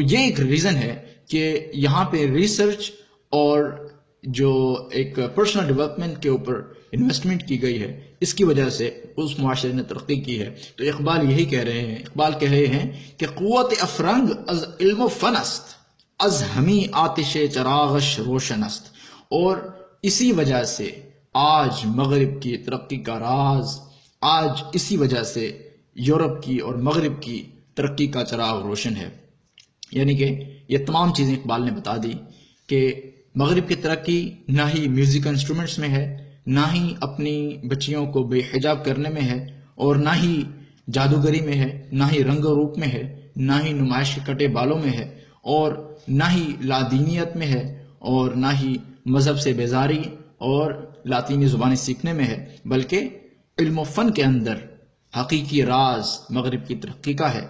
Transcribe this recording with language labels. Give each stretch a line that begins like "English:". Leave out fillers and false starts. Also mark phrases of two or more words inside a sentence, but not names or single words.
Urdu: تو یہ ایک ریزن ہے کہ یہاں پہ ریسرچ اور جو ایک
English: personal development
Urdu: کے اوپر انویسٹمنٹ کی گئی ہے، اس کی وجہ سے اس معاشرے نے ترقی کی ہے۔ تو اقبال یہی کہہ رہے ہیں کہ
Persian: قوت افرنگ از علم و فن است، از ہمی آتش چراغش روشن است۔
Urdu: اور اسی وجہ سے آج مغرب کی ترقی کا راز، آج اسی وجہ سے یورپ کی اور مغرب کی ترقی کا چراغ روشن ہے۔ یعنی کہ یہ تمام چیزیں اقبال نے بتا دی کہ مغرب کی ترقی نہ ہی
English: music instruments
Urdu: میں ہے، نہ ہی اپنی بچیوں کو بے حجاب کرنے میں ہے، اور نہ ہی جادوگری میں ہے، نہ ہی رنگ و روپ میں ہے، نہ ہی نمائش کے کٹے بالوں میں ہے، اور نہ ہی لادینیت میں ہے، اور نہ ہی مذہب سے بیزاری اور لاطینی زبانیں سیکھنے میں ہے، بلکہ علم و فن کے اندر حقیقی راز مغرب کی ترقی کا ہے۔